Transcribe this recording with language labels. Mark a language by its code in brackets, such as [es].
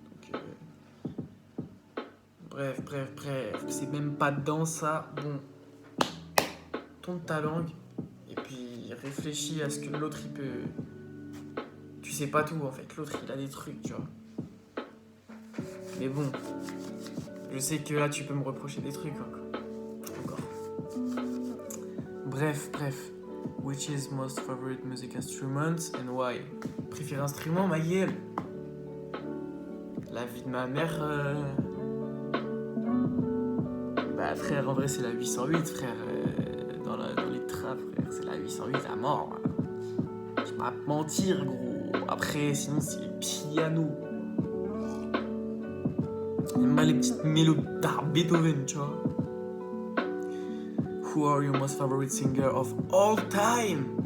[fr] Donc, bref. C'est même pas dans ça. Bon. Tourne ta langue. Et puis, réfléchis à ce que l'autre il peut. Tu sais pas tout en fait. L'autre il a des trucs, tu vois. Mais bon. Je sais que là tu peux me reprocher des trucs encore. Bref. [en] Which is most favorite music instrument and why? [fr] Préfère instrument, ma gueule. La vie de ma mère. Bah frère, en vrai c'est la 808, frère. Dans les trappes, frère. C'est la 808 à mort. Je vais pas mentir, gros. Après, sinon c'est le piano. J'aime pas les petites mélodies d'art Beethoven, tu vois. [en] Who are your most favorite singer of all time?